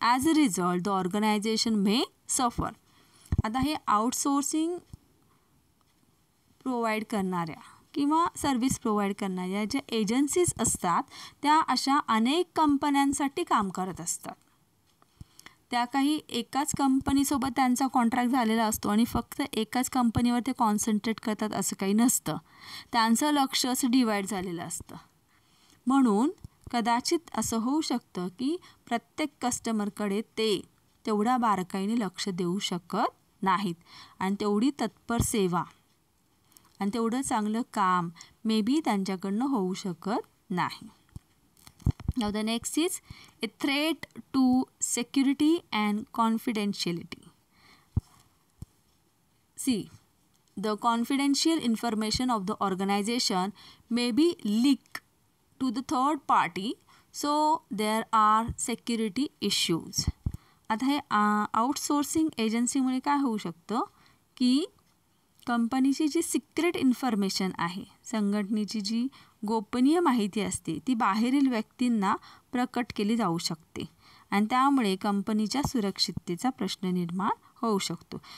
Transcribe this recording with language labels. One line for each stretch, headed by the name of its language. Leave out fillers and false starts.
English: As a result, the organization may suffer.
Marathi: आता हे outsourcing provide करणाऱ्या किंवा सर्विस प्रोव्हाइड करणाऱ्या ज्या एजन्सीज असतात त्या अशा अनेक कंपन्यांसाठी काम करत असतात. त्या काही एकाच कंपनीसोबत त्यांचा कॉन्ट्रॅक्ट झालेला असतो आणि फक्त एकाच कंपनीवर ते कॉन्सन्ट्रेट करतात असं काही नसतं. त्यांचं लक्ष असं डिवाईड झालेलं असतं. म्हणून कदाचित असं होऊ शकतं की प्रत्येक कस्टमरकडे ते तेवढ्या बारकाईने लक्ष देऊ शकत नाहीत आणि तेवढी तत्पर सेवा आणि तेवढं चांगलं काम मे बी त्यांच्याकडनं होऊ शकत नाही.
English: Now the next is a threat to security and confidentiality. See, the confidential information of the organization may be leaked to the third party, so there are security issues.
Marathi: आता हे outsourcing एजन्सीमुळे काय होऊ शकतं की कंपनीची जी सिक्रेट इन्फॉर्मेशन आहे, संघटनेची जी गोपनीय माहिती असते ती बाहेरील व्यक्तींना प्रकट केली जाऊ शकते आणि त्यामुळे कंपनीच्या सुरक्षिततेचा प्रश्न निर्माण होऊ शकतो.